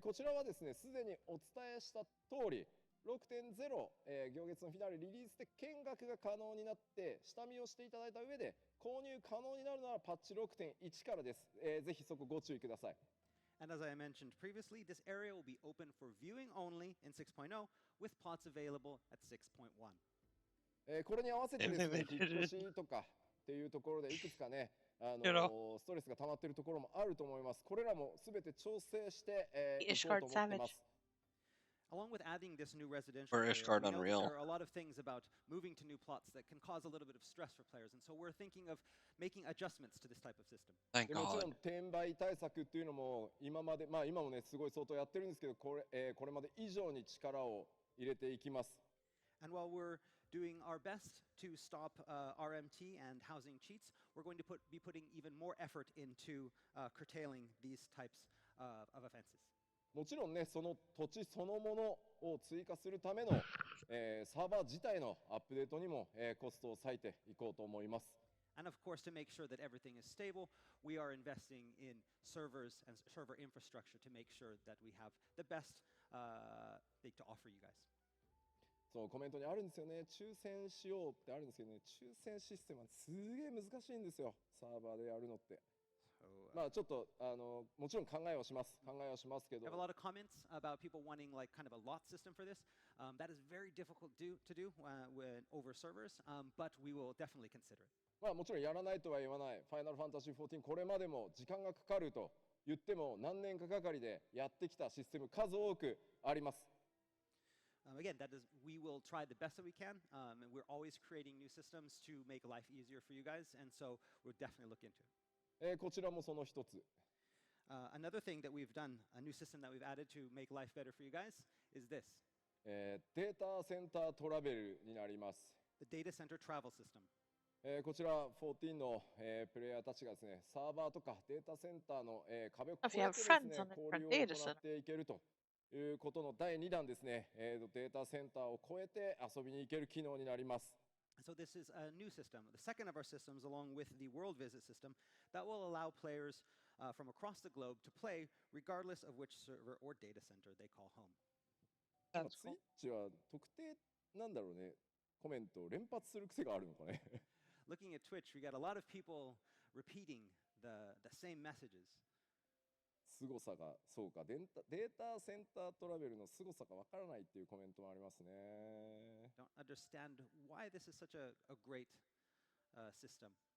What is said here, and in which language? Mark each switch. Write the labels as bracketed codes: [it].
[ja] こちらはですね、すでにお伝えした通り、6.0、行月のフィナーレリリースで見学が可能になって下見をしていただいた上で購入可能になるのはパッチ6.1からです。ぜひそこご注意ください。 [en] And as I mentioned previously, this area will be open for viewing only in 6.0 with pots available at 6.1. [ja] これに合わせてですね、引っ越しとかっていうところでいくつかね、ストレスが溜まっているところもあると思います。これらもすべて調整して、いこうと思ってます。 [en] Along with adding this new residential For area, Ishgard we know that Unreal. there are a lot of things about moving to new plots that can cause a little bit of stress for players, and so we're thinking of making adjustments to this type of system. Thank [ja] でもちろ [en] God. [ja] ん転売対策っていうのも今まで、今もねすごい相当やってるんですけど、これまで以上に力を入れていきます。 [en] And while we're doing our best to stop RMT and housing cheats, we're going to be putting even more effort into curtailing these types of offenses. [ja] もちろんね、その土地そのものを追加するための、サーバー自体のアップデートにも、コストを割いていこうと思います。 [en] And of course, to make sure that everything is stable, we are investing in servers and server infrastructure to make sure that we have the best thing to offer you guys. [ja] そうコメントにあるんですよね。抽選しようってあるんですけどね、抽選システムはすげえ難しいんですよ。サーバーでやるのって。まあちょっともちろん考えはします。考えはしますけど。 [en] I have a lot of comments about people wanting like kind of a lot system for this. That is very difficult to do when over servers, but we will definitely consider it. [ja] まあもちろんやらないとは言わない。ファイナルファンタジー14これまでも時間がかかると言っても何年かかりでやってきたシステム数多くあります。 [en] Again, we will try the best that we can, and we're always creating new systems to make life easier for you guys, and so we'll definitely look into it. [ja] こちらもその一つ。 [en] Another thing that we've done, a new system that we've added to make life better for you guys, is this. [ja] データセンタートラベルになります。 [en] The data center travel system. [ja] こちら14の、プレイヤーたちがですね、サーバーとかデータセンターの、壁を越えてですね、交流を行っていけるということの第2弾ですね、データセンターを越えて遊びに行ける機能になります。 [en] So this is a new system, the second of our systems along with the world visit system that will allow players from across the globe to play regardless of which server or data center they call home. [ja] ツイッチは特定なんだろうね、コメントを連発する癖があるのかね。 [en] Looking at Twitch, we got a lot of people repeating the same messages. [ja] 凄さが、そうか、データセンタートラベルの凄さがわからないっていうコメントもありますね。 [en] Don't understand why this is such a great system.